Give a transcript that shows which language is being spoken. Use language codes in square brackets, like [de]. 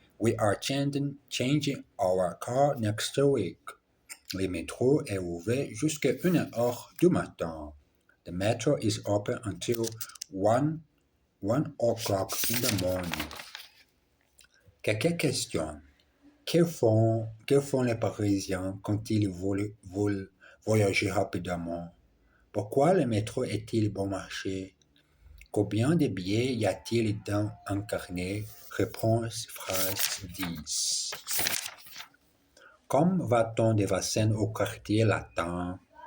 [en] We are changing our car next week. [fr] Le métro est ouvert jusqu'à 1h du matin. [en] The metro is open until 1 o'clock in the morning. [fr] Quelques questions. Que font les Parisiens quand ils veulent voyager rapidement? Pourquoi le métro est-il bon marché? Combien de billets y a-t-il dans un carnet? Réponse phrase 10. Comme va-t-on de Vincennes au quartier latin?